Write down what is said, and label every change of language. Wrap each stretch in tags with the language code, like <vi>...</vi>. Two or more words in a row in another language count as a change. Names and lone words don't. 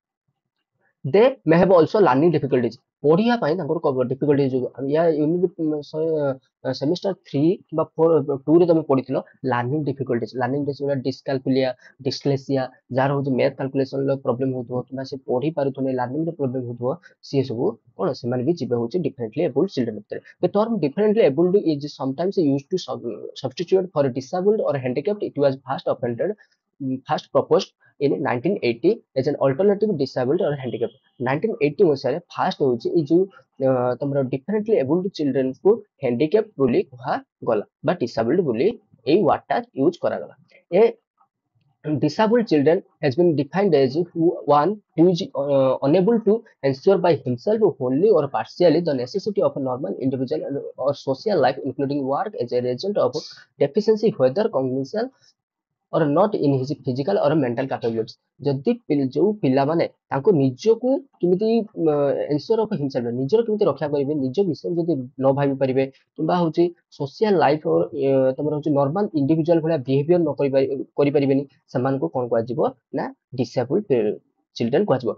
<en>they may have also learning difficulties,</en> <or>ପଢିବା ପାଇଁ ତାଙ୍କର ଡିଫିକଲ୍ଟି ଯୋଗୁଁ ୟା ସେମିଷ୍ଟର 3 କିମ୍ବା 2 ରେ ତମେ ପଢିଥିଲ</or> <en>learning difficulties. learning dyscalculia,</en> <or>ଡିସଲେସିଆ, ଯାହାର ହଉଛି</or> <en>math calculation problem</en> <or>ହଉଥିବ କିମ୍ବା ସେ ପଢି ପାରୁଥିବ ଲର୍ଣ୍ଣିଂ ରେ ପ୍ରୋବ୍ଲେମ ହଉଥିବ ସିଏ ସବୁ କଣ ସେମାନେ ବି ଯିବେ ହଉଛି</or> <en>differently abled children</en> <or>ଭିତରେ।</or> <en>The term differently abled is sometimes used to substitute for disabled or handicapped. It was first proposed in 1980 as an alternative disabled or handicapped.</en> <or>1980 ମସିହାରେ ଫାଷ୍ଟ ହଉଛି ଏଇ ଯୋଉ ତମର</or> <en>differently abled children</en> <or>କୁ ହ୍ୟାଣ୍ଡିକ୍ୟାପ୍ଟ ବୋଲି କୁହାଗଲା ବା ଡିସାବଲ୍ଡ ବୋଲି ଏଇ ୱାର୍ଡଟା ୟୁଜ କରାଗଲା।</or> <en>ଏ disabled children has been defined as one who is unable to ensure by himself wholly or partially the necessity of a normal individual or social life including work as a result of deficiency whether cognition or not in his physical or mental capabilities।</en> <or>ଯଦି ଯୋଉ ପିଲାମାନେ ତାଙ୍କୁ ନିଜକୁ କେମିତି</or> <en>ensure of himself</en> <or>ନିଜର କେମିତି ରକ୍ଷା କରିବେ ନିଜ ବିଷୟରେ ଯଦି ନ ଭାବି ପାରିବେ କିମ୍ବା ହଉଛି</or> <en>social life</en> <or>ତମର ହଉଛି</or> <en>normal individual</en> <or>ଭଳିଆ ବିହେଭିୟର ନ କରିପାରିବେନି ସେମାନଙ୍କୁ କଣ କୁହାଯିବ ନା</or> <en>disabled children</en> <or>କୁହାଯିବ।</or>